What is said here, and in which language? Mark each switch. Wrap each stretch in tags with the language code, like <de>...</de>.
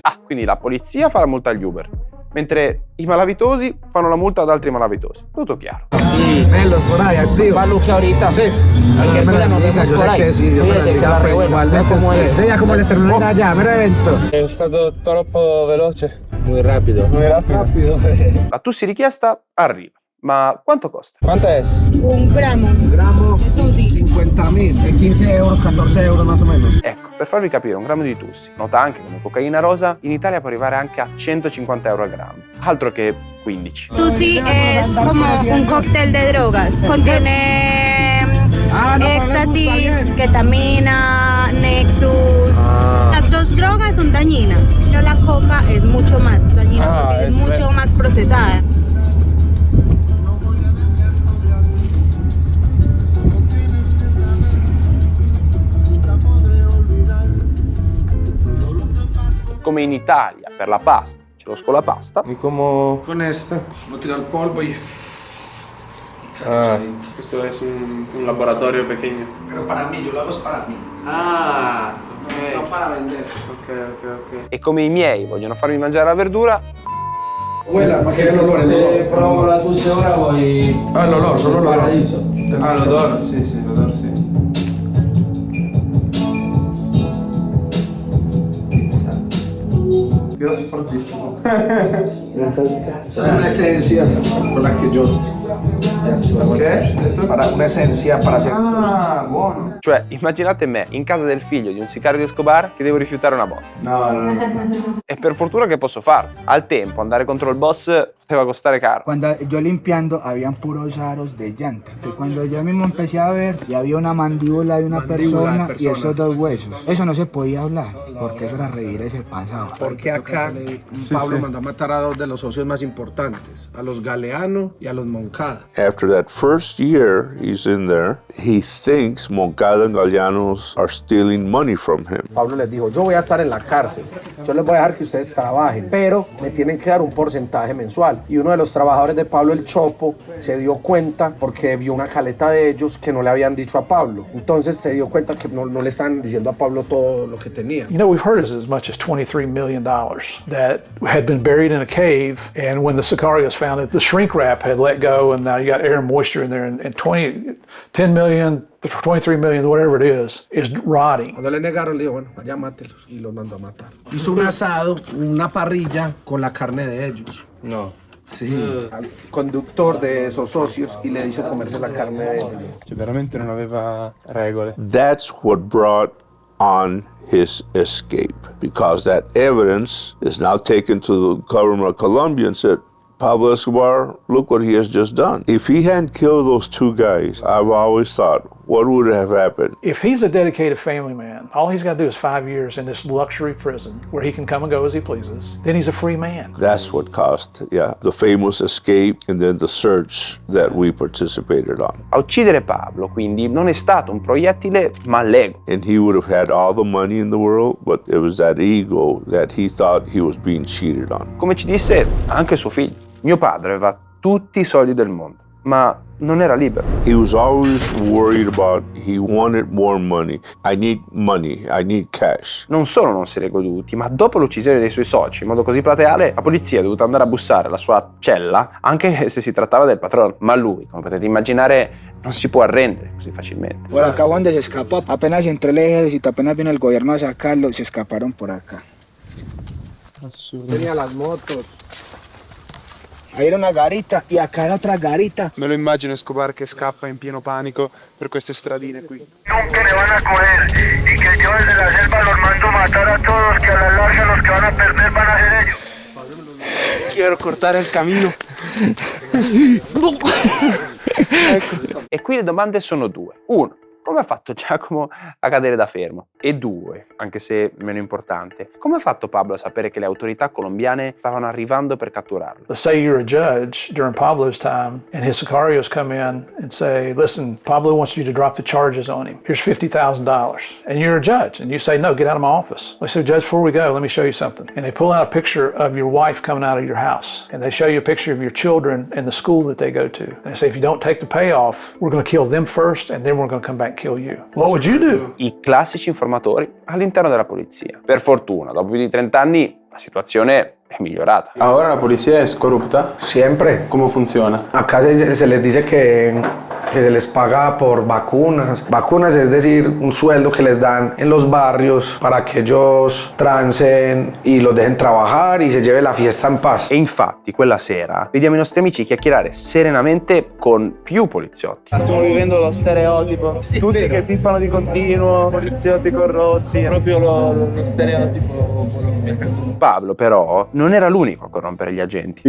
<it>Ah, quindi la polizia fa la multa agli Uber, mentre i malavitosi fanno la multa ad altri malavitosi. Tutto chiaro.</it> <es>Sí, velos por ahí, activo. Pablo, que ahorita, Sí. cualquier cosa nos vemos por ahí. Fíjese que la revuelta, ve cómo es. Vea cómo le estrenó allá, mero evento.</es> <it>È stato troppo veloce.</it> <es>Muy rápido. Muy rápido.</es> <it>La Tusi richiesta arriva, ma quanto costa?</it> <es>¿Cuánto es? Un gramo. Un gramo, 50.000, de 15 euros, 14 euros más o menos.</es> <it>Ecco, per farvi capire, un grammo di Tussi, nota anche come cocaina rosa, in Italia può arrivare anche a 150 euro al grammo, altro che 15.</it> <es>Tusi es como un cóctel de drogas. Contiene éxtasis, ketamina, Nexus. Las dos drogas son dañinas, pero la coca es mucho más dañina porque es mucho más procesada.</es> <it>Come in Italia per la pasta, ce lo scolapasta.</it> <es>¿Y cómo? Con esto, lo tiro al polvo y...</es> <it>Questo è un laboratorio pequeño.</it> <es>Pero para mí, yo lo hago para mí. Ah, No para vender. ok.</es> <it>E come i miei vogliono farmi mangiare la verdura,</it> <es>Huela, para que vea el olor, el olor.</es> <it>Provo la Tusi ora vuoi...</it> <es>Ah, el olor, solo el olor.</es> <it>Paradiso. Ah, l'odore? Sì, l'odore sì. Grazie fortissimo.</it> <es>Es una esencia con la que yo... ¿Qué es? Para una esencia para hacer...</es> <it>Ah, buono. cioè immaginate me in casa del figlio di un sicario di Escobar che devo rifiutare una botta. No. E per fortuna che posso farlo. Al tempo andare contro il boss poteva costare caro.</it> <es>Cuando yo limpiando, habían puros aros de llanta. Cuando yo mismo empecé a ver, y había una mandíbula de una persona y esos dos huesos. Eso no se podía hablar, porque eso era revivir ese pasado. Porque acá Pablo mandó a matar a dos de los socios más importantes, a los Galeano y a los Moncada.</es> <en>After that first year he's in there, he thinks Moncada and Galeanos are stealing money from him.</en> <es>Pablo les dijo, yo voy a estar en la cárcel, yo les voy a dejar que ustedes trabajen, pero me tienen que dar un porcentaje mensual. Y uno de los trabajadores de Pablo, el Chopo, se dio cuenta porque vio una caleta de ellos que no le habían dicho a Pablo. Entonces se dio cuenta que no le estaban diciendo a Pablo todo lo que tenía.</es> <en>You know, we've heard as much as $23 million that had been buried in a cave, and when the sicarios found it, the shrink wrap had let go, and now you got air and moisture in there, and 10 million, 23 million, whatever it is rotting.</en> <es>Cuando le negaron, le dijo, bueno, vaya mátelos, y los mandó a matar. Hizo un asado, una parrilla con la carne de ellos. No. Sí, al conductor de esos socios y le hizo comerse la carne de ellos.</es> <it>Cioè veramente non aveva regole.</it> <en>That's what brought on his escape, because that evidence is now taken to the government of Colombia and said, Pablo Escobar, look what he has just done. If he hadn't killed those two guys, I've always thought, what would have happened? If he's a dedicated family man, all he's got to do is 5 years in this luxury prison where he can come and go as he pleases, then he's a free man. That's what caused, the famous escape and then the search that we participated on.</en> <it>A uccidere Pablo, quindi, non è stato un proiettile, ma l'ego.</it> <en>And he would have had all the money in the world, but it was that ego that he thought he was being cheated on.</en> <it>Come ci disse anche suo figlio. Mio padre aveva tutti i soldi del mondo, ma non era libero.</it> <en>He was always worried about, he wanted more money. I need cash.</en> <it>Non solo non se li è goduti, ma dopo l'uccisione dei suoi soci in modo così plateale, la polizia è dovuta andare a bussare alla sua cella, anche se si trattava del patrono. Ma lui, come potete immaginare, non si può arrendere così facilmente.</it> <es>Por acá donde se escapó, apenas entró el ejército, apenas vino el gobierno a sacarlo, se escaparon por acá. Tenía las motos. Ahí era una garita y acá era otra garita.</es> <it>Me lo immagino Escobar che scappa in pieno panico per queste stradine qui.</it> <es>Nunca me van a coger y que yo desde la selva los mando matar a todos, que a la larga los que van a perder van a ser ellos.</es> <it>Quiero cortare il cammino. Ecco. E qui le domande sono due. Uno, come ha fatto Giacomo a cadere da fermo? E 2, anche se meno importante, come ha fatto Pablo a sapere che le autorità colombiane stavano arrivando per catturarlo?</it> <en>Let's say you're a judge during Pablo's time and his sicarios come in and say, listen, Pablo wants you to drop the charges on him. Here's $50,000. And you're a judge and you say, no, get out of my office. They say, Judge, before we go, let me show you something. And they pull out a picture of your wife coming out of your house. And they show you a picture of your children and the school that they go to. And they say, if you don't take the payoff, we're going to kill them first and then we're going to come back and kill you. What would you do?</en> <it>I classici informatori all'interno della polizia. Per fortuna, dopo più di 30 anni, la situazione è migliorata.</it> <es>Ahora la policía es corrupta. Siempre. ¿Cómo funciona? Acá se les dice que se les paga por vacunas. Vacunas es decir, un sueldo que les dan en los barrios para que ellos transen y los dejen trabajar y se lleve la fiesta en paz.</es> <it>E infatti quella sera vediamo i nostri amici chiacchierare serenamente con più poliziotti. Stiamo vivendo lo stereotipo. Tutti che pippano di continuo, poliziotti corrotti. Proprio lo stereotipo. Pablo però non era l'unico a corrompere gli agenti.</it>